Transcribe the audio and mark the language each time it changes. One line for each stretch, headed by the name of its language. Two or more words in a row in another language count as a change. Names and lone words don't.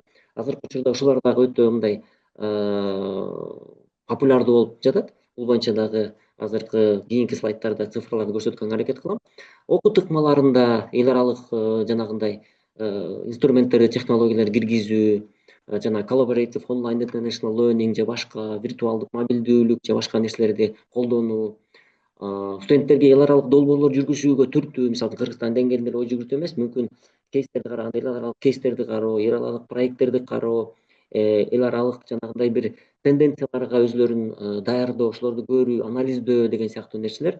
Kyrgyz: Азыркы учурда ушулар дагы өтө мындай популярдуу болуп жатат. Бул боюнча дагы азыркы кийинки слайдтарда цифрларды көрсөткөнгө аракет кылам. Окуу тыкмаларында эл аралык жанагындай инструменттерди, технологияларды киргизүү, жана
English: collaborative online international learning
Kyrgyz: же башка виртуалдык мобилдүүлүк же башка нерселерди колдонуу, студенттерге эл аралык долбоорлор жүргүзүүгө түртүү, мисалы Кыргызстан деңгээлинде ой жүгүртүү эмес, мүмкүн кейстерди караганда эл аралык кейстерди кароо, эл аралык проекттерди кароо, эл аралык жанагындай бир тенденцияларга өзүлөрүн даярдоо, ошолорду көрүү, анализдөө деген сыяктуу нерселер.